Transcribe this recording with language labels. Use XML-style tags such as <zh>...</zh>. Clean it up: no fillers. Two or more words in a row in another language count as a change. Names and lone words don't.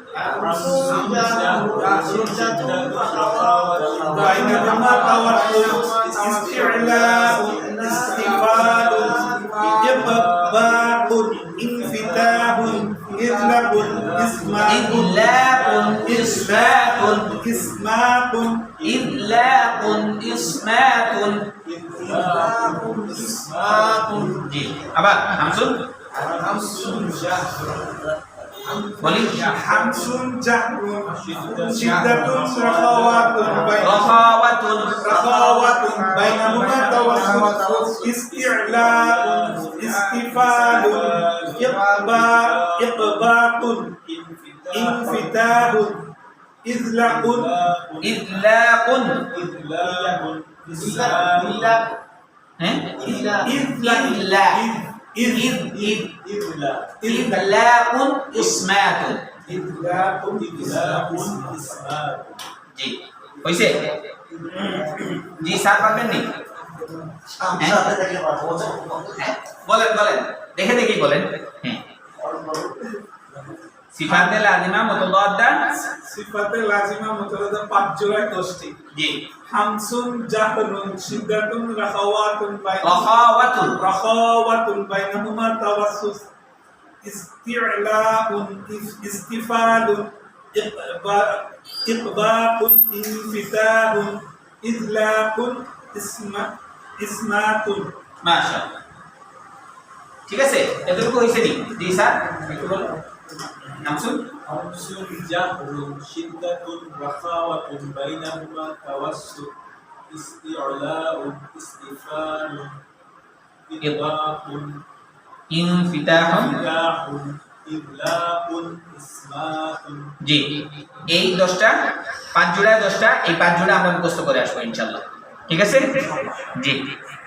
<ar>بينهما توسط استعلاء استفال إطباق انفتاح إذلاق إصمات إذلاق إصمات ইসমাতুন إذلاق إصمات ইসমাতুন</ar> <bn>জি আবার হামসুন বলি</bn> <ar>همس جهر شدة رخاوة بينهما توسط استعلاء استفال إطباق انفتاح إذلاق ইদলাকুন হ্যাঁ إذلاق إصمات</ar> <bn>জি হইছে। জি স্যার পারবেন নি? বলেন বলেন দেখে দেখি বলেন।</bn> <ar>হ্যাঁ صفات لازمة متضادة صفات لازمة متضادة</ar> <bn>পাঁচ জোড়ায় 10টি। জি</bn> <ar>همس جهر شدة رخاوة بينهما توسط استعلاء استفال إطباق انفتاح إذلاق إصمات</ar> <bn>মাশাআল্লাহ ঠিক আছে। এতটুকু হইছে নি? জি স্যার একটু বলুন হামসুন।</bn> <ar>خمس جهر شدة رخاوة بينهما توسط استعلاء استفال إطلاق ইনফিতাহুন إفتاح إغلاق إسماء</ar> <bn>জি এই 10টা 5 জোড়া 10টা এই 5 জোড়া আমরা মুখস্থ করে আসবো ইনশাআল্লাহ ঠিক আছে জি</bn>